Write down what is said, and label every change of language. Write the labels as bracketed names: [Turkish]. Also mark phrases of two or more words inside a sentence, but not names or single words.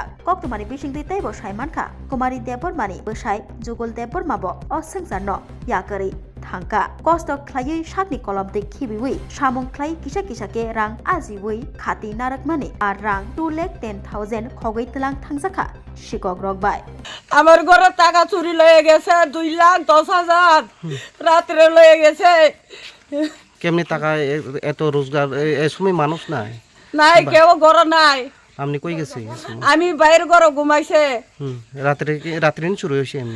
[Kok Borok] Koktumani bisingtui teibo saimankha Kumari Debbormani bwsai Jugol Debborma bo osengjarno yakari thangka. Kosto khlaiui sakni kolomtui khibiui samung khlai kisa ke rang ajiui khati narakmani ar rang 2,10,000 khogoi telang thangjakha shikogrok bai. [Bangla] আমার ঘরে টাকা চুরি লয়ে গেছে 2,10,000 রাত্রে লয়ে গেছে। কেমনি টাকা এত রোজগার এই সময় মানুষ নাই নাই কেউ ঘরে নাই। আপনি কই গেছে আমি বাইরে ঘরে ঘুমাইছে। রাত্রে শুরু হয়েছে এমনি